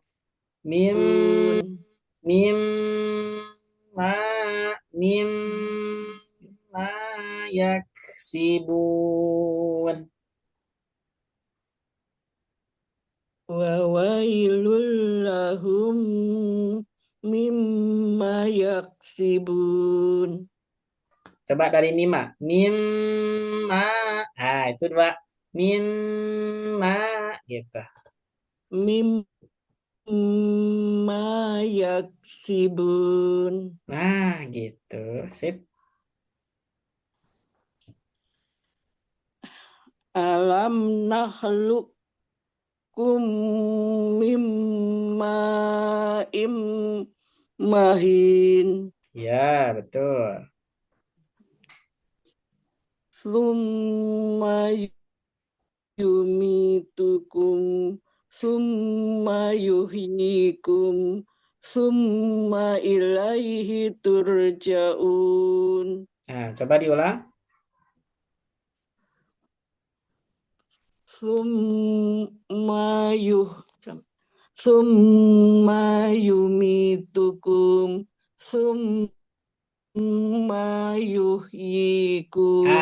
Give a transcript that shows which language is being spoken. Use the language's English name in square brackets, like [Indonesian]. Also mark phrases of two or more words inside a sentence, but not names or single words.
[Arabic] ميم مما يكسبون. وويل لهم مما يكسبون. [Indonesian] Coba dari mima. Mimma. Ah, itu dua. Mimma gitu. [Arabic] مما يكسبون. [Indonesian] Nah, gitu. Sip. [Arabic] ألم نخلقكم مما مهين. [Indonesian] Ya, betul. [Arabic] ثم يميتكم ثم يحييكم ثم إليه ترجعون. [Indonesian] Nah, coba diulang. [Arabic] ثم ثم يميتكم ثم يحييكم